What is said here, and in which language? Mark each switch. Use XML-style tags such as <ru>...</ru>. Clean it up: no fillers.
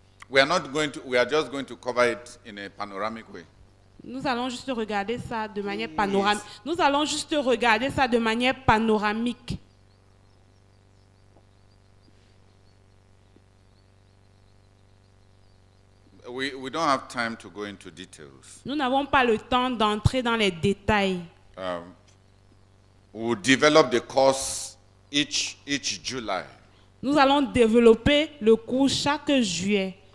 <en>We are just going to cover it in a panoramic way.</en> <fr>Nous allons juste regarder ça de manière panoramique. Nous allons juste regarder ça de manière panoramique.</fr> <en>We don't have time to go into details.</en> <fr>Nous n'avons pas le temps d'entrer dans les détails.</fr> <en>We'll develop the course each July.</en> <fr>Nous allons développer le cours chaque juillet.</fr>